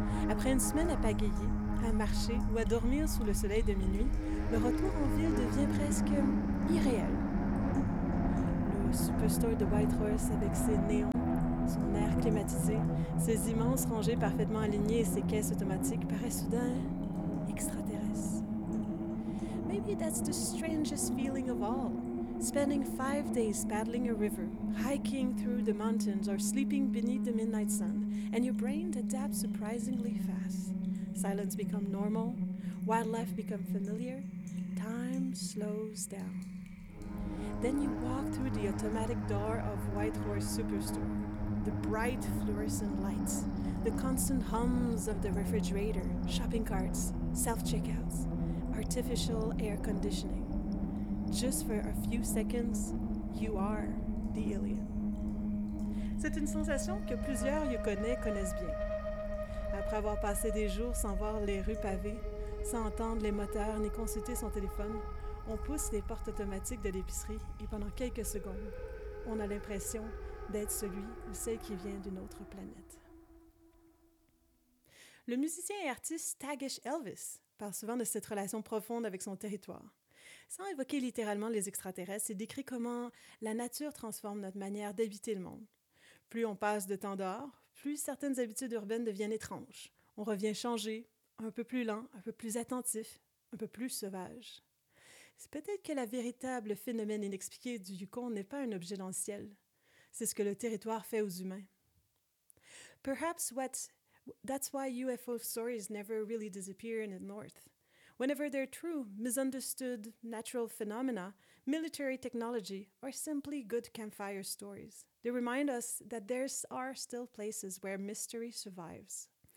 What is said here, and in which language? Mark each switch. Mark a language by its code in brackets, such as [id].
[fr] Après une semaine à pagayer, à marcher ou à dormir sous le soleil de minuit, le retour en ville devient presque irréel. Superstore de Whitehorse avec ses néons, son air climatisé, ses immenses rangées parfaitement alignées et ses caisses automatiques paraît soudain extraterrestre. [en] Maybe that's the strangest feeling of all. Spending 5 days paddling a river, hiking through the mountains or sleeping beneath the midnight sun, and your brain adapts surprisingly fast. Silence becomes normal, wildlife becomes familiar, time slows down. Then you walk through the automatic door of Whitehorse Superstore. The bright fluorescent lights, the constant hums of the refrigerator, shopping carts, self-checkouts, artificial air conditioning. Just for a few seconds, you are the alien. [fr] C'est une sensation que plusieurs Yukonais connaissent bien. Après avoir passé des jours sans voir les rues pavées, sans entendre les moteurs ni consulter son téléphone, on pousse les portes automatiques de l'épicerie et pendant quelques secondes, on a l'impression d'être celui ou celle qui vient d'une autre planète. Le musicien et artiste Tagish Elvis parle souvent de cette relation profonde avec son territoire. Sans évoquer littéralement les extraterrestres, il décrit comment la nature transforme notre manière d'habiter le monde. Plus on passe de temps dehors, plus certaines habitudes urbaines deviennent étranges. On revient changé, un peu plus lent, un peu plus attentif, un peu plus sauvage. C'est peut-être que le véritable phénomène inexpliqué du Yukon n'est pas un objet dans le ciel. C'est ce que le territoire fait aux humains. [en] Perhaps that's why UFO stories never really disappear in the North. Whenever they're true, misunderstood natural phenomena, military technology, or simply good campfire stories, they remind us that there are still places where mystery survives.